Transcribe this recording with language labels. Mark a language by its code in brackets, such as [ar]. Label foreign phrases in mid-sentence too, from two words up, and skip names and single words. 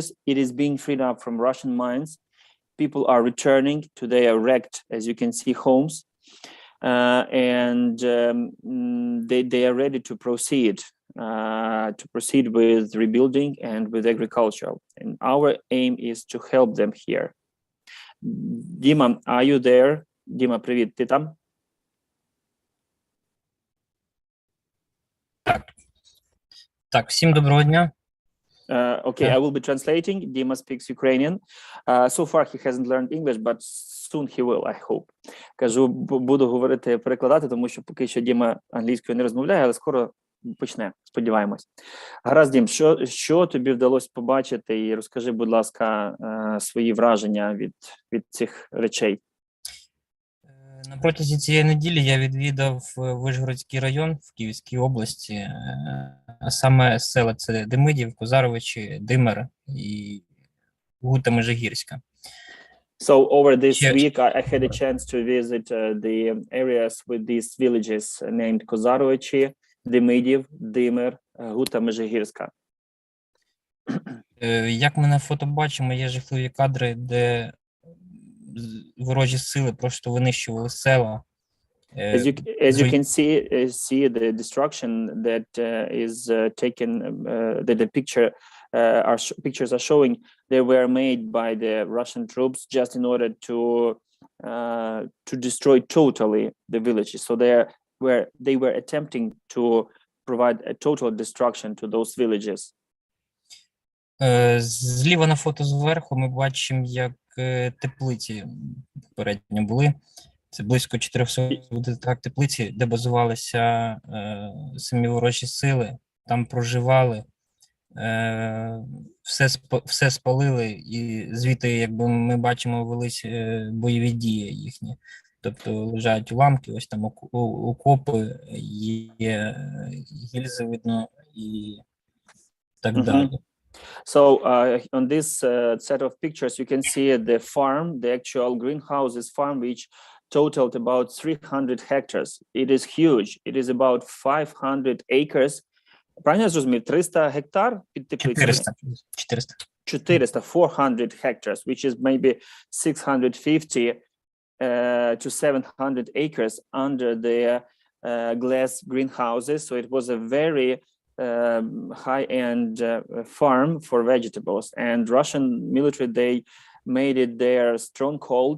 [en] It is being freed up from Russian mines. People are returning to their wrecked, as you can see, homes, and they are ready to proceed with rebuilding and with agriculture. And our aim is to help them here. Dima, are you there? Dima, [uk] привіт, ти там? Так, всім доброго дня. [en] Okay, I will be translating. Dima speaks Ukrainian. So far he hasn't learned English, but soon he will, I hope. [uk] Кажу, буду говорити, перекладати, тому що поки що Діма англійською не розмовляє, але скоро почне, сподіваємось. Гаразд, Дім, що тобі вдалося побачити? І розкажи, будь ласка, свої враження від цих речей. На протязі цієї неділі я відвідав Вишгородський район в Київській області, а саме села це Демидів, Козаровичі, Димир і Гута Межигірська. [en] So over this week, I had a chance to visit the areas with these villages named Kozarovichi, Demidів, Димир, Гута Межигірська. [uk] Як ми на фото бачимо, є жахливі кадри, де ворожі сили просто винищували села. [en] As you can see the destruction that is taken, that the pictures are showing, they were made by the Russian troops just in order to destroy totally the villages. So they were attempting to provide a total destruction to those villages. [uk] Зліва на фото зверху ми бачимо, як теплиці попередньо були. Це близько 400 теплиці, де базувалися самі ворожі сили, там проживали, все спалили, і звідти, якби ми бачимо, велись бойові дії їхні. Тобто лежать уламки, ось там окопи, є гільзи видно і так далі. [en] So on this set of pictures, you can see the farm, the actual greenhouses farm, which totaled about 300 hectares. It is huge. It is about 500 acres. [uk] Правильно я зрозумів? 300 гектар під теплицями? [en] 400, 400 hectares, which is maybe 650 to 700 acres under the glass greenhouses. So it was a very high-end farm for vegetables, and Russian military, they made it their stronghold.